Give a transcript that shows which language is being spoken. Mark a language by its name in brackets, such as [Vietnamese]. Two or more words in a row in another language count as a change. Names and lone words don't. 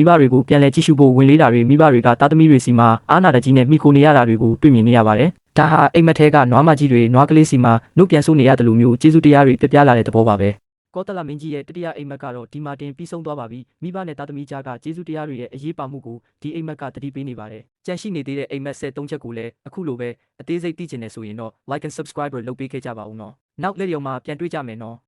[Burmese] ဘတွေကိုပြန်လည်ကြည့်ရှုဖို့ဝင်လေးတာတွေမိဘတွေကသားသမီးတွေစီမှာအားနာတကြီးနဲ့မိခိုနေရတာတွေကိုတွေ့မြင်နေရပါတယ်ဒါဟာအိမ်မက်ထဲကနွားမကြီးတွေနွားကလေးစီမှာနှုတ်ပြန်ဆိုးနေရတယ်လို့မျိုးကျေးဇူးတရားတွေပြပြလာတဲ့သဘောပါပဲကောသလမင်းကြီးရဲ့တတိယအိမ်မက်ကတော့ဒီမှာတင်ပြီးဆုံးသွားပါပြီမိဘနဲ့သားသမီးကြားကကျေးဇူးတရားတွေရဲ့အရေးပါမှုကိုဒီအိမ်မက်ကတတိပေးနေပါတယ်ကြန့်ရှိနေသေးတဲ့အိမ်မက်73ချက်ကိုလည်းအခုလိုပဲအသေးစိတ်သိချင်နေဆိုရင်တော့ [English] like and subscribe [Burmese] လုပ်ပေးခဲ့ကြပါဦးနော်နောက်လက်ရုံမှာပြန်တွေ့ကြမယ်နော်